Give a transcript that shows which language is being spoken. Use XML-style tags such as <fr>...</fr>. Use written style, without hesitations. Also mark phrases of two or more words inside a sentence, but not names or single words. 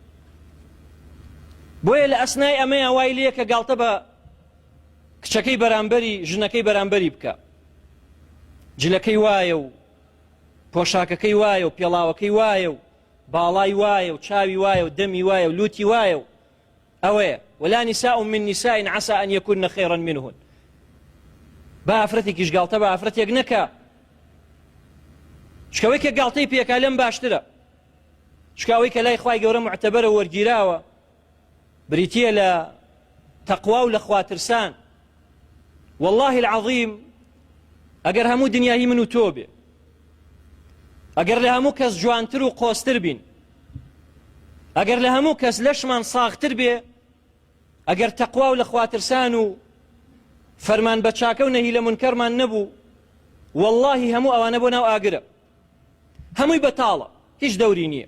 <ckb>بۆیە لە ئەسنای ئەمەیە وای لێ کە گاڵتە بە کچەکەی بەرامبەری ژنەکەی بەرامبەری بکە، جلەکەی وایە و پۆشاکەکەی وایە و پێڵاوەکەی وایە و باڵای وایە و چاوی وایە و دەمی وایە و لوتی وایە و ئەوەیە</ckb> <ar>ولا نساء من نساء عسى أن يكن خيرا منهن.</ar> <ckb>با ئافرەتێکیش گاڵتە بە ئافرەتێک نەکە شکەوەی کە گاڵتەی پێکا لەم باشترە، شکاوەی کە لای خوای گەورە معتەبەرە وەرگیراوە بریتیە لە تەقوا و لە خواترسان.</ckb> <ar>والله العظیم</ar> <ckb>ئەگەر هەموو دنیای من و تۆ بێ، ئەگەر لە هەموو کەس جوانتر و قۆستر بین، ئەگەر لە هەموو کەس لەشمان ساغتر بێ، ئەگەر تەقوا و لە خواترسان و فەرمان بە چاکە و نەهی لە منکەرمان نەبوو، واللهی هەموو ئەوانە بۆ ناو ئاگرە، هەمووی بەتاڵە، هیچ دەوری نییە.</ckb>